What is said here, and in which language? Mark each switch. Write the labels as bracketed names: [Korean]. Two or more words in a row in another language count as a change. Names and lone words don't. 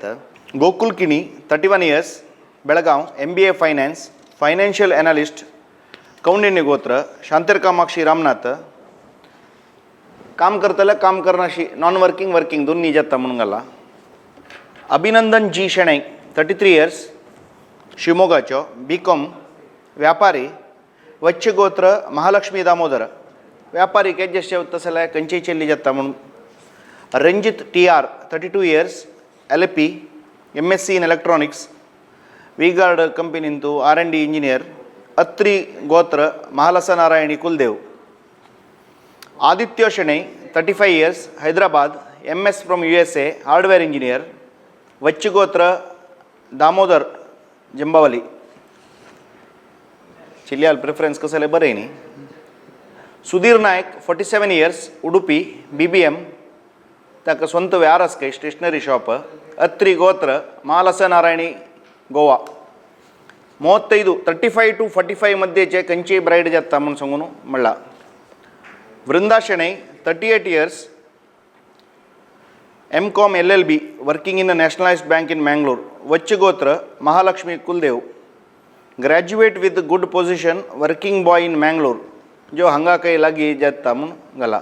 [Konkani] गोकुल किणी 31 years बेळगांव MBA [English] finance financial analyst [Konkani] कौंडिन्य गोत्र शांतेर कामाक्षी रामनाथ काम करतले काम करनाशी [English] non working [Konkani] दोन्ही जाता म्हणून घाला. अभिनंदन G शेणै 33 years शिवमोगाचो BCom व्यापारी वच्च गोत्र महालक्ष्मी दामोदर व्यापारी एडजस्ट तसं जाल्यार खंयचेय चेल्ली जाता म्हणून. रंजीत TR 32 years LP [English] MSc in electronics [Konkani] वी-गार्ड कंपनीन तूं R&D इंजिनियर. अत्री गोत्र महालसा नारायणी कुलदेव. आदित्य शेणै 35 years हैदराबाद [English] MS from USA hardware engineer. [Konkani] वच्चगोत्र दामोदर जंबावली चिल्ल्याल प्रिफरन्स कसले बरें न्ही. सुधीर नायक 47 इयर्स उडुपी BBM ताका स्ವಂತ ವ್ಯಾರಸ್ಕೈ [English] stationery shop [Konkani] ಅತ್ರಿ ಗೋತ್ರ ಮಾಲಸ ನಾರಾಯಣಿ ಗೋವಾ 35 to 45 मध्येचे कंची ब्राईड जाता म्हणून सांगून म्हणला. [English] वृंदा शेणै 38 इयर्स MCom LLB working in a nationalized bank in Mangalore वच्च गोत्र महालक्ष्मी कुलदेव graduate with good position working boy in Mangalore [Konkani] जो हांगा काही लागी जाता म्हणून घाला.